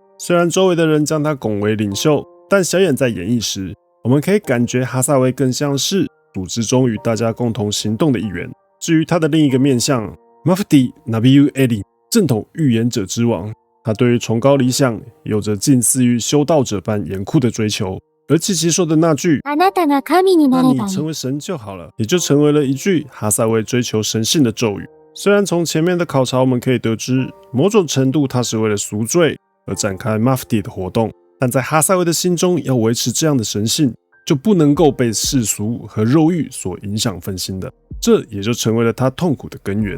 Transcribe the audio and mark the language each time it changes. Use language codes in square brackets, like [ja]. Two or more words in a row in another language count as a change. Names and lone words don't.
[zh] 虽然周围的人将他拱为领袖，但小野在演绎时，我们可以感觉哈萨维更像是组织中与大家共同行动的一员。至于他的另一个面向 Mafti Nabiu Eli 正统预言者之王，他对于崇高理想有着近似于修道者般严酷的追求。而琪琪说的那句 [ja] あなたが神にな [zh] 那你 [ja] ればいい [zh] 成为神就好了，也就成为了一句哈萨维追求神性的咒语。虽然从前面的考察我们可以得知，某种程度他是为了赎罪而展开 Mafti 的活动，但在哈萨维的心中，要维持这样的神性，就不能够被世俗和肉欲所影响分心的，这也就成为了他痛苦的根源。